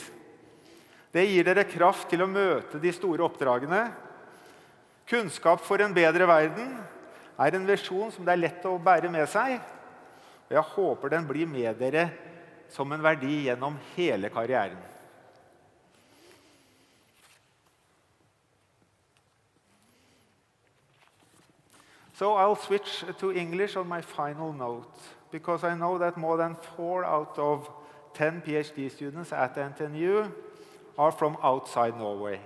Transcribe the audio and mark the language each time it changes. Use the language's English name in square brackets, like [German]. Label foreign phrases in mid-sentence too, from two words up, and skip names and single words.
[Norwegian] Det gir dere kraft til å møte de store oppdragene. Kunnskap for en bedre verden er en visjon som det er lett å bære med seg. Og jeg håper den blir med dere som en verdi gjennom hele karrieren. [English] So I'll switch to English on my final note, because I know that more than 4 out of 10 PhD students at NTNU are from outside Norway.